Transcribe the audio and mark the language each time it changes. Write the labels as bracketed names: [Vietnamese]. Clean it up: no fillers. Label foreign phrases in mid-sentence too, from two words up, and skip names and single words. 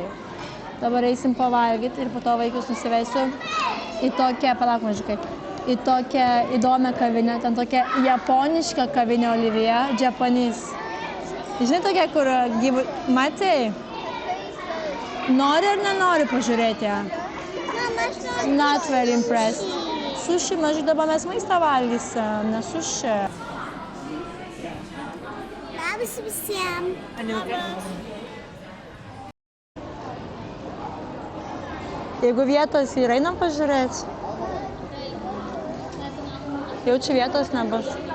[Lithuanian] Dabar eisim pavalgyti ir po to vaikus nusivesiu į tokią, palauk mažiukai, į tokią įdomią kavinę, ten tokia japoniška kavinė Olivija, Japanese. Žinai tokia, kur gyvų, matei? Nori ar nenori pažiūrėti ją? [English] Not very impressed. [Lithuanian] Sushi, mažiuk dabar mes maistą valgysim, ne sushi. Labas visiems. Jeigu vietos yra, einam pažiūrėti. Jau čia vietos nebus.